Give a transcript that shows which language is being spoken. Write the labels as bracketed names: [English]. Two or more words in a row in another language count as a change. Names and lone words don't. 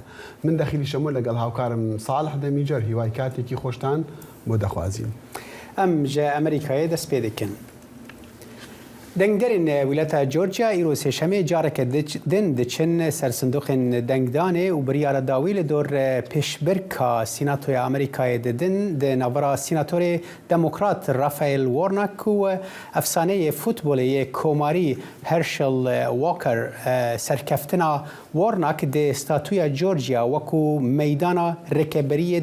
[Central Kurdish] من دەخیلی شەمۆ لەگەڵ هاوکارم ساڵح دەمیجەر هیوای کاتێکی خۆشتان بۆ دەخوازیین. [Kurdish] ئەم ژە ئەمریکایە دەست پێ دەکەن. دەنگدەرین ویلەتە جۆرجیا ئیرۆ سێشەمێ جارێکە دن دەچن سەر سندوقên دەنگدانê û biryara dawî li dor pêşbirka Sînatoya Amerîkayê didin di navbera Sînatorê Demokrat Raphael Warnock û efsaneyê futbolê yê komarî Herschel Walker serkeftina Warnock di statuya Georgia wekû meydana rêkeberiyê